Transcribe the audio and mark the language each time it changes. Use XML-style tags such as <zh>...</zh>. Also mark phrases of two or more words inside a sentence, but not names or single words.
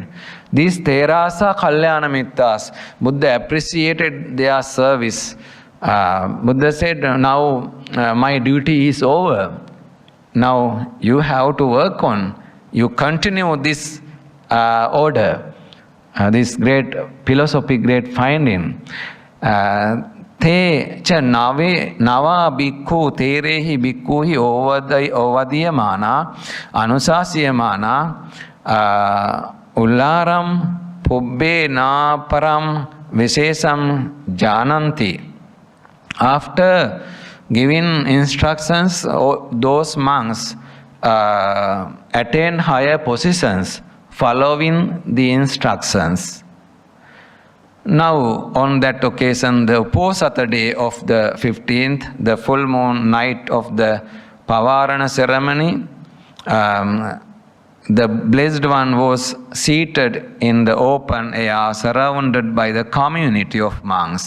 <en>These Theras are</en> <pi>Kalyana Mittas.</pi> <en>Buddha appreciated their service. Buddha said, now my duty is over. Now you have to work on. You continue this order. This great philosophy, great finding.</en> <pi>Te cha nava bhikkhu terehi bhikkhuhi ovadiyamana anusasiyamana ullaram pubbe na param visesam jananti.</pi> <en>After giving instructions, those monks attain higher positions following the instructions. Now, on that occasion, the Uposatha day of the 15th, the full moon night of the Pavarana ceremony, the Blessed One was seated in the open air, surrounded by the community of monks.</en>